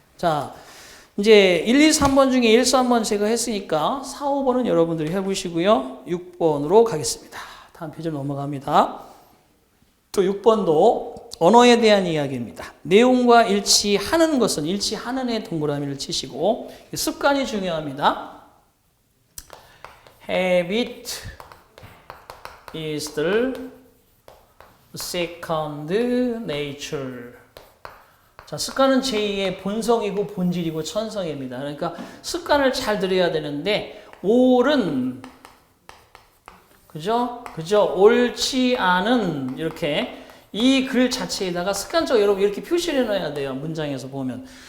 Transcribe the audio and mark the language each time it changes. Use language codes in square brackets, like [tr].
[ko] 자, 이제 1, 2, 3번 중에 1, 3번 제가 했으니까 4, 5번은 여러분들이 해보시고요. 6번으로 가겠습니다. 다음 페이지로 넘어갑니다. 또 6번도 언어에 대한 이야기입니다. 내용과 일치하는 것은 일치하는의 동그라미를 치시고 습관이 중요합니다. [en] Habit is the second nature. [ko] 자, 습관은 제2의 본성이고 본질이고 천성입니다. 그러니까 습관을 잘 들여야 되는데 옳은 그죠? 옳지 않은 이렇게 이 글 자체에다가 습관적으로 여러분 이렇게 표시를 해놔야 돼요. 문장에서 보면.